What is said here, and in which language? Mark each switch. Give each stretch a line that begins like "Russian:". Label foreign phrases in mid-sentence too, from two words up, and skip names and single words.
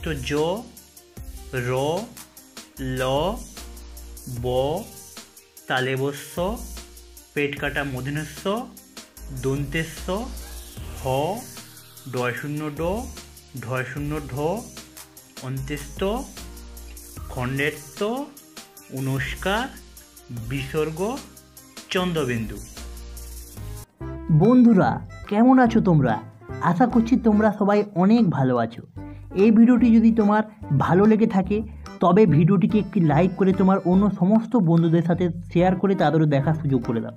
Bangla: জ, র, ল, ব, তালে বস্য, পেট কাটা মূর্ধন্যস্ব, দন্তেস্ব, হ, ডয় শূন্য ড, ঢয় শূন্য ঢ, অন্ত্যেষ্ঠ, খণ্ডেত্ব, অনুষ্কার, বিসর্গ, চন্দ্রবিন্দু। বন্ধুরা, কেমন আছো তোমরা? আশা করছি তোমরা সবাই অনেক ভালো আছো। এই ভিডিওটি যদি তোমার ভালো লেগে থাকে তবে ভিডিওটিকে একটি লাইক করে তোমার অন্য সমস্ত বন্ধুদের সাথে শেয়ার করে তাদেরও দেখার সুযোগ করে দাও।